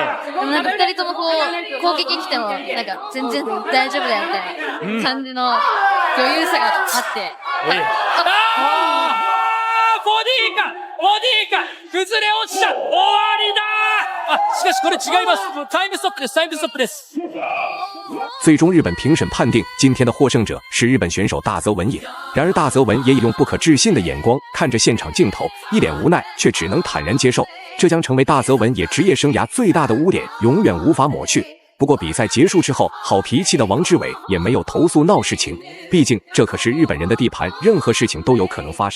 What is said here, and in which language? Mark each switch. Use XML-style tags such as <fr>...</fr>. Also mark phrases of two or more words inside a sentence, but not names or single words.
<ja>でもなんか二人ともこう攻撃来てもなんか全然大丈夫だよみたいな感じの余裕さがあって。ボディか崩れ落ちた、終わりだ。しかしこれ違います。タイムストップです。</ja> <zh>最终，日本评审判定今天的获胜者是日本选手大泽文也。然而，大泽文也以用不可置信的眼光看着现场镜头，一脸无奈，却只能坦然接受。这将成为大泽文也职业生涯最大的污点，永远无法抹去。不过，比赛结束之后，好脾气的王志伟也没有投诉闹事情，毕竟这可是日本人的地盘，任何事情都有可能发生。</zh>